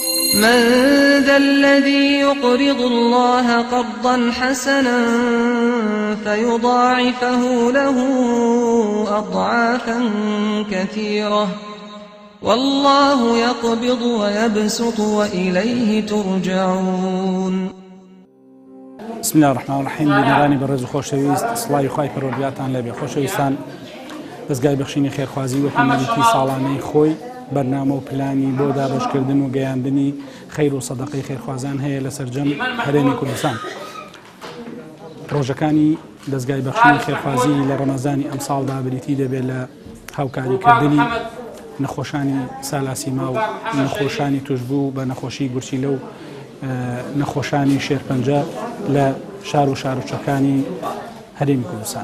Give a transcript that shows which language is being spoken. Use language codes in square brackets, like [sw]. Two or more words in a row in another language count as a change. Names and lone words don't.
[ar] من ذا الذي يقرض الله قرضا حسنا فيضاعفه له أضعافا كثيرة والله يقبض ويبسط وإليه ترجعون. بسم الله الرحمن الرحيم. [ckb] بنراني برز خوشويست صلاحی خوای پروردگارتان لێبێ. خۆشەویستان، دەستگای بەخشینی خێرخوازی وەکو مەریتی ساڵانەی خۆی بەرنامە و پلانی بۆ دابەشکردن و گەیاندنی خەیر و سەدەقەی خێرخوازان هەیە لە سەرجەم هەرێمی کوردستان. ڕۆژەکانی دەستگای بەخشینی خێرخوازی لە ڕەمەزانی ئەم ساڵدا بریتی دەبێت لە هاوکاریکردنی نەخۆشانی سالاسیما و نەخۆشانی توشبوو بە نەخۆشی گورچی لەو نەخۆشانی شێرپەنجە لە شار و شارۆچەکانی هەرێمی کوردستان.